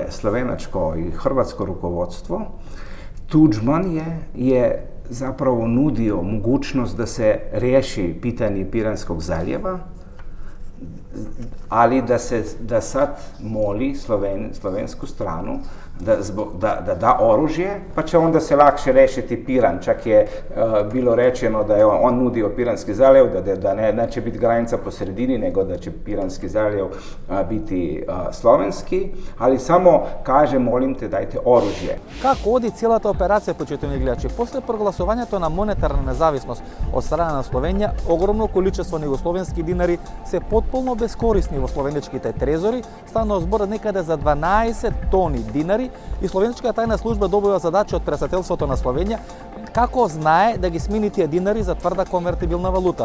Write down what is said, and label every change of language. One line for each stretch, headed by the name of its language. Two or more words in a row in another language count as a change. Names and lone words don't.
Croatian: slovenačko i hrvatsko rukovodstvo, Tuđman je zapravo nudio mogućnost da se riješi pitanje Piranskog zaljeva, ali da sad moli slovensku stranu da da oružje, pa će onda se lakše rešiti Piran. Čak je bilo rečeno da je on nudio Piranski zaljev, da neće biti granica po sredini, nego da će Piranski zaljev biti slovenski, ali samo kaže, molim te, dajte oružje.
Macedonian: Како оди целата операција, почитувани гледачи? После прогласувањето на монетарна независност од страна на Словенија, огромно количество југословенски динари се потполно бескорисни во словеничките трезори, станува збор некаде за 12 тони динари и словеничката тајна служба добива задача од председателството на Словенија како знае да ги смени тие динари за тврда конвертибилна валута.